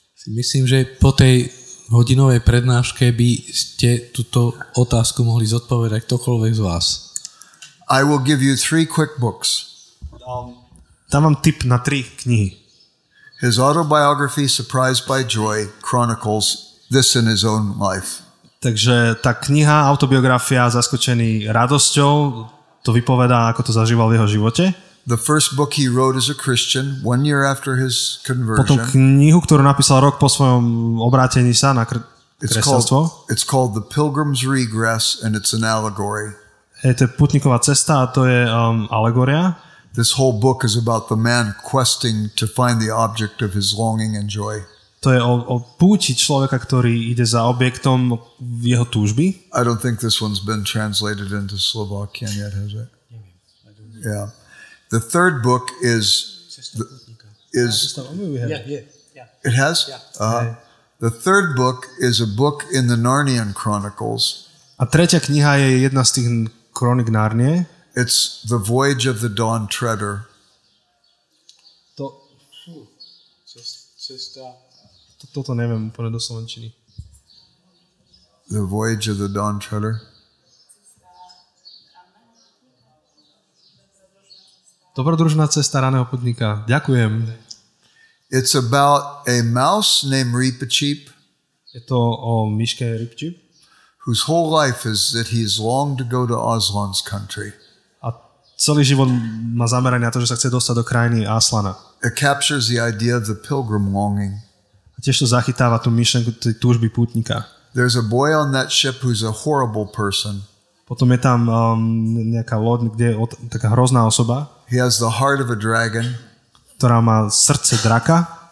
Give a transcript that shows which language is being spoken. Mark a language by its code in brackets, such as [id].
[sk] Myslím, že po tej hodinovej prednáške by ste túto otázku mohli zodpovedať ktokoľvek z vás. [en] I will give you 3 quick books. [sk] Dám vám tip na 3 knihy. [en] His autobiography, Surprised by Joy, chronicles this in his own life. [sk] Takže tá kniha, autobiografia Zaskočený radosťou, to vypovedá, ako to zažíval v jeho živote. [en] The first book he wrote as a Christian, 1 year after his [sk] Potom [en] conversion. [sk] knihu, ktorú napísal rok po svojom obrátení sa na kresťanstvo. [en] It's called The Pilgrim's Regress, and it's an allegory. [sk] To je putníková cesta a to je alegória. [en] This whole book is about the man questing to find the object of his longing and joy. [sk] To je o púti človeka, ktorý ide za objektom jeho túžby. [en] I don't think this one's been translated into Slovakian yet, has it? Yeah. The third book is it has? The third book is a book in the Narnian Chronicles. [sk] A tretia kniha je jedna z tých kronik Narnie. [en] It's The Voyage of the Dawn Treader. [sk] Toto neviem úplne do slovenčiny. [en] The Voyage of the Dawn Treader. [sk] Dobrodružná cesta raného putníka. Ďakujem. [en] It's about a mouse named Reepicheep. [sk] Je to o myške Ripčip. [en] Whose whole life is that he's longed to go to Aslan's country. [sk] A celý život má zameranie na to, že sa chce dostať do krajiny Aslana. [en] It captures the idea of the pilgrim longing. [sk] A tiež to zachytáva tú myšlenku tej túžby pútnika. [en] There's a boy on that ship who's a horrible person. [sk] Potom je tam nejaká loď, kde je taká hrozná osoba. [en] He has the heart of a dragon. [sk] Ktorá má srdce draka.